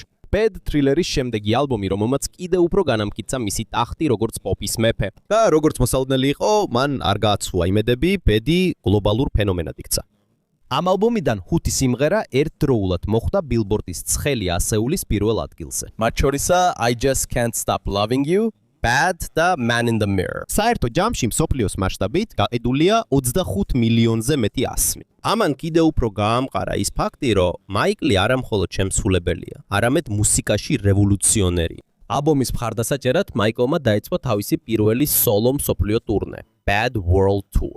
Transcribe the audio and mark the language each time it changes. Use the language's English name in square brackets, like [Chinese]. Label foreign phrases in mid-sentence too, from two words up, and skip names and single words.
[Georgian] Bad Thriller-ის შემდეგი ალბომი, რომელმაც კიდევ უფრო განამტკიცა მისი ტახტი როგორც პოპის მეფე. და როგორც მოსალოდნელი იყო, მან არ გააცვლა იმედები, Bad-ი გლობალურ ფენომენად იქცა. ამ ალბომიდან 5 სიმღერა ერთდროულად მოხვდა Billboard-ის ცხელი ასეულის პირველ ადგილზე. მათ შორისაა I Just Can't Stop Loving You, Bad და Man in the Mirror. საერთო ჯამში მსოფლიოს მასშტაბით გაყიდულია 25 მილიონზე მეტი ასლი. ამან კიდევ უფრო გაამყარა ის ფაქტი, რომ მაიკლი არა მხოლოდ შემსრულებელია, არამედ მუსიკაში რევოლუციონერია. ალბომის მხარდასაჭერად მაიკლმა დაიწყო თავისი პირველი სოლო მსოფლიო ტურნე, Bad World Tour.